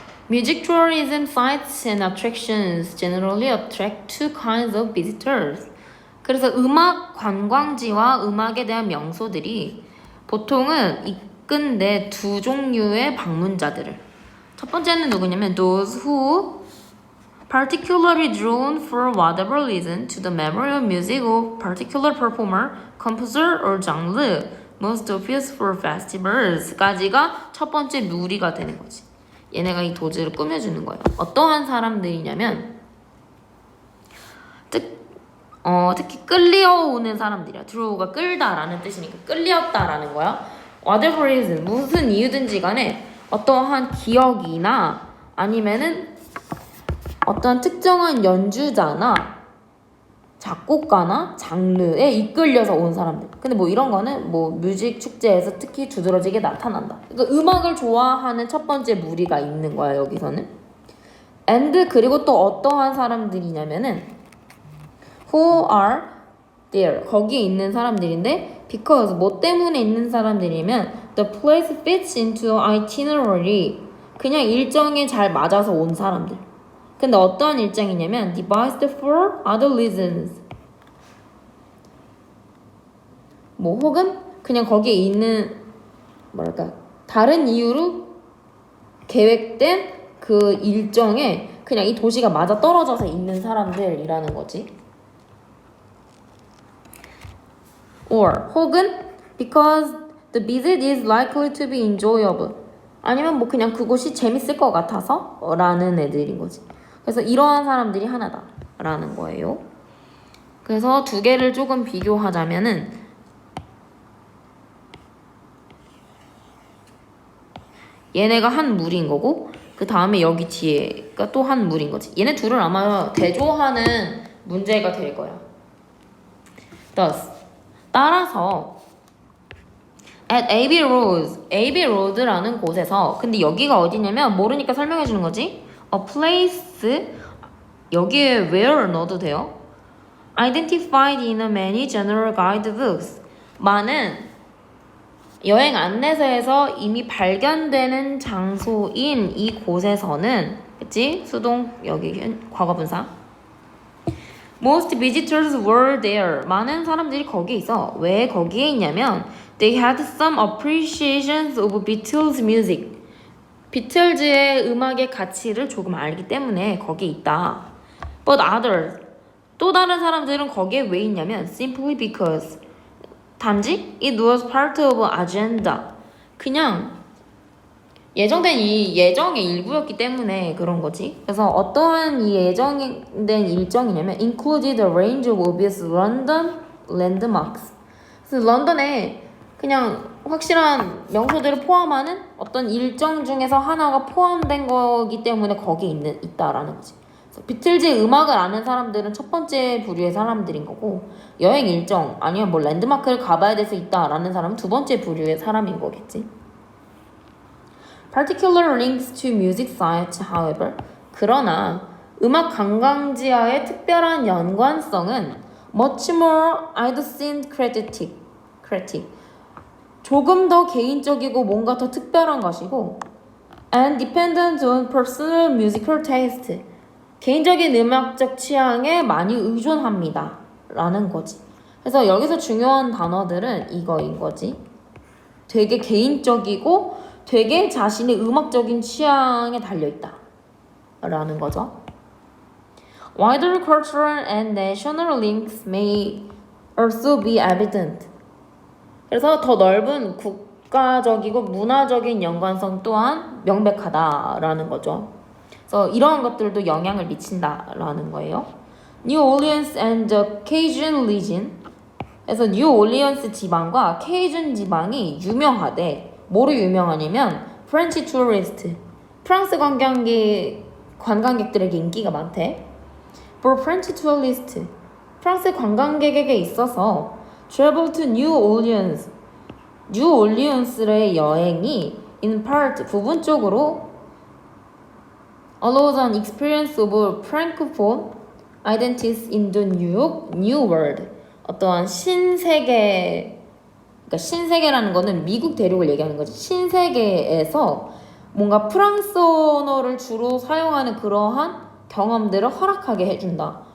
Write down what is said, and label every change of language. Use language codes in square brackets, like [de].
[en] Music tourism sites and attractions generally attract two kinds of visitors. [ko] 그래서 음악 관광지와 음악에 대한 명소들이 보통은 이끈데 두 종류의 방문자들을. 첫 번째는 누구냐면 [en] those who particularly drawn for whatever reason to the memory of music of particular performer, composer or genre, most obvious for festivals. [ko] 까지가 첫 번째 무리가 되는 거지. 얘네가 이 도지를 꾸며주는 거예요. 어떠한 사람들이냐면 특히 끌려오는 사람들이야. draw가 끌다라는 뜻이니까 끌렸다라는 거야. [en] whatever reason, [ko] 무슨 이유든지 간에 어떠한 기억이나 아니면은 어떤 특정한 연주자나 작곡가나 장르에 이끌려서 온 사람들. 근데 뭐 이런 거는 뭐 뮤직 축제에서 특히 두드러지게 나타난다. 그러니까 음악을 좋아하는 첫 번째 무리가 있는 거야 여기서는. and 그리고 또 어떠한 사람들이냐면은 [en] who are there [ko] 거기에 있는 사람들인데 because 뭐 때문에 있는 사람들이면 [en] the place fits into itinerary [ko] 그냥 일정에 잘 맞아서 온 사람들. 근데 어떠한 일정이냐면 [en] devised for other reasons. [ko] 뭐 혹은 그냥 거기에 있는 뭐랄까 다른 이유로 계획된 그 일정에 그냥 이 도시가 맞아 떨어져서 있는 사람들이라는 거지. [en] or 혹은 because the visit is likely to be enjoyable. [ko] 아니면 뭐 그냥 그곳이 재밌을 것 같아서 라는 애들인 거지. 그래서 이러한 사람들이 하나다 라는 거예요. 그래서 두 개를 조금 비교하자면은 얘네가 한 무리인 거고 그 다음에 여기 뒤에가 또 한 무리인 거지. 얘네 둘을 아마 대조하는 문제가 될 거야. Thus, 따라서 at AB Road라는 곳에서 근데 여기가 어디냐면 모르니까 설명해 주는 거지. [en] A place [ko] 여기에 where 넣어도 돼요. [en] Identified in many general guidebooks. [ko] 많은 여행 안내서에서 이미 발견되는 장소인 이 곳에서는 그치? 수동 여기 과거분사. [en] Most visitors were there. [ko] 많은 사람들이 거기에 있어. 왜 거기에 있냐면 [en] They had some appreciations of Beatles music. [ko] 비틀즈의 음악의 가치를 조금 알기 때문에 거기에 있다. [en] But others, [ko] 또 다른 사람들은 거기에 왜 있냐면 [en] simply because, 단지 it was part of agenda. 그냥 [ko] 예정된 이 예정의 일부였기 때문에 그런 거지. 그래서 어떠한 이 예정된 일정이냐면 [en] included a range of obvious London landmarks. [ko] 그래서 런던에 그냥 확실한 명소들을 포함하는 어떤 일정 중에서 하나가 포함된 거기 때문에 거기에 있다라는 거지. 그래서 비틀즈의 음악을 아는 사람들은 첫 번째 부류의 사람들인 거고, 여행 일정 아니면 뭐 랜드마크를 가봐야 돼서 있다라는 사람은 두 번째 부류의 사람인 거겠지. [en] Particular links to music sites, however, [ko] 그러나 음악 관광지와의 특별한 연관성은 [en] much more idiosyncratic, [ko] 조금 더 개인적이고 뭔가 더 특별한 것이고 [en] and dependent on personal musical taste, [ko] 개인적인 음악적 취향에 많이 의존합니다 라는 거지. 그래서 여기서 중요한 단어들은 이거인 거지. 되게 개인적이고 되게 자신의 음악적인 취향에 달려있다 라는 거죠. [en] Wider cultural and national links may also be evident. [ko] 그래서 더 넓은 국가적이고 문화적인 연관성 또한 명백하다라는 거죠. 그래서 이러한 것들도 영향을 미친다라는 거예요. New Orleans and the Cajun region. 그래서 뉴 올리언스 지방과 케이준 지방이 유명하대. 뭐로 유명하냐면 [en] 프렌치 투어리스트, [ko] 프랑스 관광객들에게 인기가 많대. [en] For French tourists, [ko] 프랑스 관광객에게 있어서 [en] travel to New Orleans, [ko] 뉴 올리언스의 여행이 [en] in part [ko] 부분적으로 [en] allows an experience of francophone identities in the new world. [ko] 어떠한 신세계, 그러니까 신세계라는 거는 미국 대륙을 얘기하는 거지. 신세계에서 뭔가 프랑스 언어를 주로 사용하는 그러한 경험들을 허락하게 해준다.